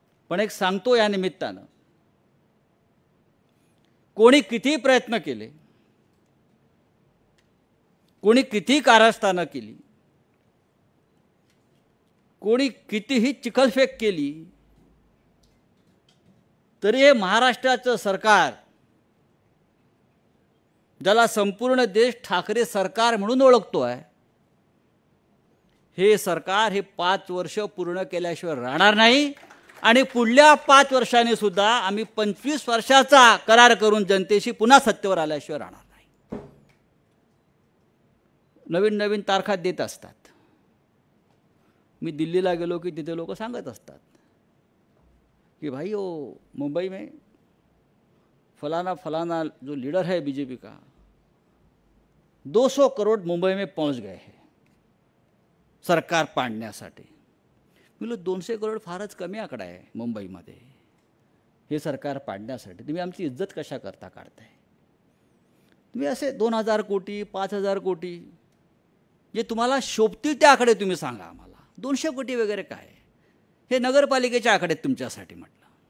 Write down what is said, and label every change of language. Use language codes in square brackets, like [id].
[mr] पण एक सांगतो या निमित्तानं, कोणी किती प्रयत्न केले, कोणी किती कारस्थानं केली, कोणी कितीही चिखलफेक केली, तरी हे महाराष्ट्राचं सरकार, ज्याला संपूर्ण देश ठाकरे सरकार म्हणून ओळखतो आहे, हे सरकार हे 5 वर्ष पूर्ण केल्याशिवाय राहणार नाही. आणि पुढल्या 5 वर्षांनी सुद्धा आम्ही 25 वर्षाचा करार करून जनतेशी पुन्हा सत्तेवर आल्याशिवाय राहणार नाही. नवीन नवीन तारखा देत असतात. मी दिल्लीला गेलो की तिथे लोक सांगत असतात कि [hi] भाई वो मुंबई में फलाना फलाना जो लीडर है बीजेपी का 200 करोड़ मुंबई में पहुंच गए हैं [mr] सरकार पाडण्यासाठी. मी 200 करोड फारच कमी आकडा आहे मुंबईमध्ये हे सरकार पाडण्यासाठी. तुम्ही आमची इज्जत कशा करता काढताय? तुम्ही असे 2000 कोटी 5000 कोटी जे तुम्हाला शोभतील ते आकडे तुम्ही सांगा आम्हाला. 200 कोटी वगैरे काय, हे नगरपालिकेचे आकडे तुमच्यासाठी म्हटलं.